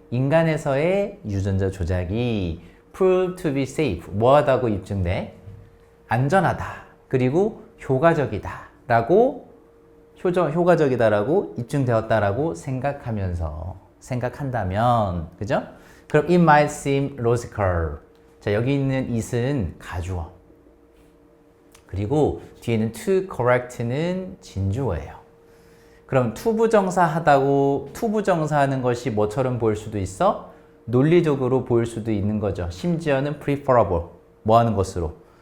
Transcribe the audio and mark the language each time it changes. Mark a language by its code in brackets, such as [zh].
[ko] 인간에서의 유전자 조작이 [en] prove to be safe. [ko] 뭐하다고 입증돼? 안전하다. 그리고 효과적이다라고 효과적이다라고 입증되었다라고 생각한다면, 그죠? 그럼 [en] it might seem logical. [ko] 자, 여기 있는 it은 가주어. 그리고 뒤에는 to correct는 진주어예요. 그럼 투부정사 하는 것이 뭐처럼 보일 수도 있어? 논리적으로 보일 수도 있는 거죠. 심지어는 preferable. 뭐 하는 것으로?